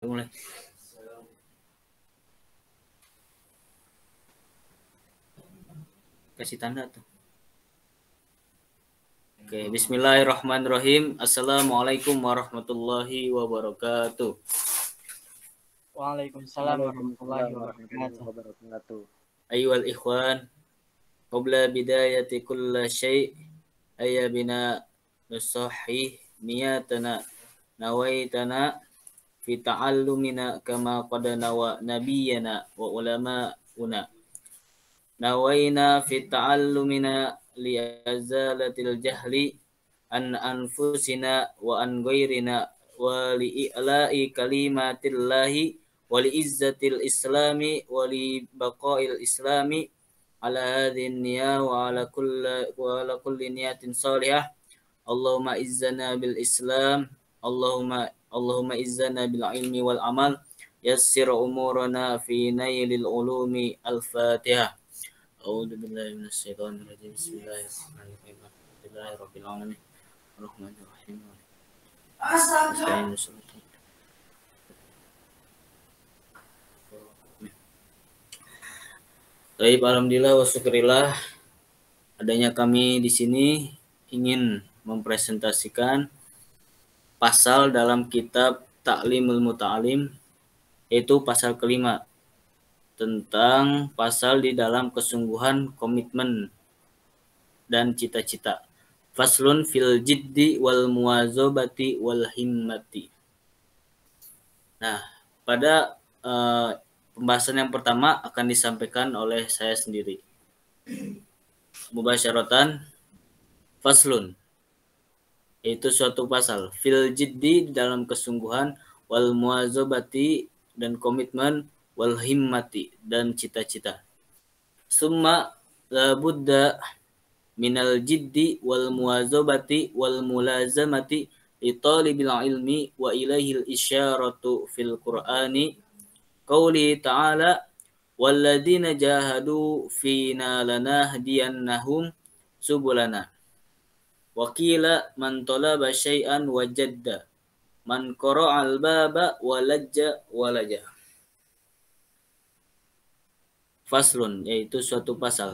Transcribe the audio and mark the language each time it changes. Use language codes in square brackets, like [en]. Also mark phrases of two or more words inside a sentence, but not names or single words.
[id] Mulai. Kasih tanda tuh. Oke, [ar] بسم الله الرحمن الرحيم. السلام عليكم ورحمة الله وبركاته. وعليكم السلام ورحمة الله وبركاته. أيها الإخوان، قبل بداية كل شيء أيا بنا نصحح نيتنا نوايانا في تعلمنا كما قد نوى نبينا وعلماؤنا نوينا في تعلمنا لإزالة الجهل عن أنفسنا وعن غيرنا ولإعلاء كلمة الله ولعزة الإسلام ولبقاء الإسلام على هذه النية وعلى كل نية صالحة. اللهم أعزنا بالإسلام، اللهم أعزنا بالعلم والعمل، يسر أمورنا في نيل العلوم. Al-Fatihah. أعوذ بالله من الشيطان الرجيم. بسم الله الرحمن الرحيم. الحمد لله رب العالمين. الرحمن الرحيم. [id] Baik, [ar] الحمد لله وشكر الله, [id] adanya kami di sini ingin mempresentasikan pasal dalam kitab Ta'limul Muta'alim, yaitu pasal kelima, tentang pasal di dalam kesungguhan, komitmen, dan cita-cita. [ar] فصل في الجد والمواظبة والهمة. [id] Nah, pada pembahasan yang pertama akan disampaikan oleh saya sendiri. [ar] مباشرة، فصل, [id] yaitu suatu pasal. [ar] في الجد, [id] dalam kesungguhan, [ar] والمواظبة, [id] dan komitmen, [ar] والهمة, [id] dan cita-cita. [ar] ثم لا بد من الجد والمواظبة والملازمة لطالب العلم وإليه الإشارة في القرآن قوله تعالى والذين جاهدوا فينا لنهدينهم سبلنا وقيل من طلب شيئا وجد من قرع الباب ولج ولج. Faslun, [id] yaitu suatu pasal.